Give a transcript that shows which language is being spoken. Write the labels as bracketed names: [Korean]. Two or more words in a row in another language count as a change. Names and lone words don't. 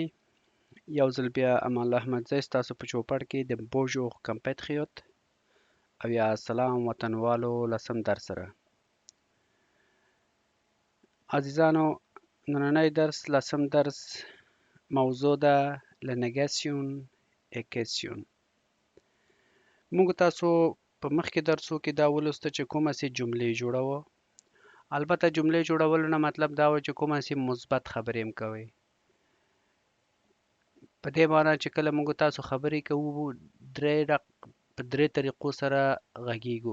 [Pashto] یو ځل بیا امان الله احمدزی ستاسو په چوپړ کې د [French] Bonjour compatriotes [Pashto] او یا سلام وطنوالو لسم درس سره. عزیزانو، نننی درس لسم درس موضوع ده [French] Le négation et question. [Pashto] موږ تاسو په مخکې درسو کې دا ولوسته چې کومه سي جملې جوړوو. البته جملې جوړولو نه مطلب دا و چې کومه سي مثبت خبرې هم کوئ. په دې معنی چې کله موږ تاسو خبرې کوو په درې طریقو سره غږیږو.